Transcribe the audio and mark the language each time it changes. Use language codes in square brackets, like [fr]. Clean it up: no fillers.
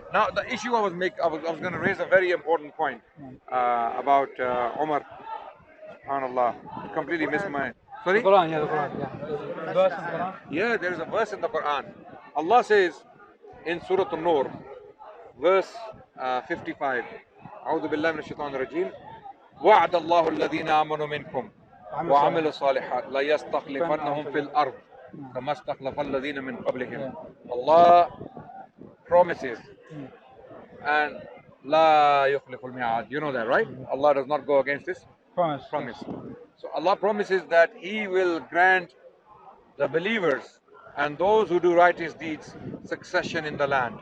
[en] Now, the issue I was going to raise a very important point about Umar. SubhanAllah. Completely missed my. The Sorry? Quran, the Quran. Verse in the Quran. Yeah, there is a verse in the Quran. Allah says in Surah An-Nur, verse 55. [ar] أعوذ بالله من الشيطان الرجيم. وعد الله الذين آمنوا منكم وعملوا الصالحات لا يستخلفنهم في الأرض كما استخلف الذين من قبلهم. [en] Allah promises and [ar] لا يخلف الميعاد. [en] You know that, right? Allah does not go against this promise. So Allah promises that He will grant the believers and those who do righteous deeds succession in the land.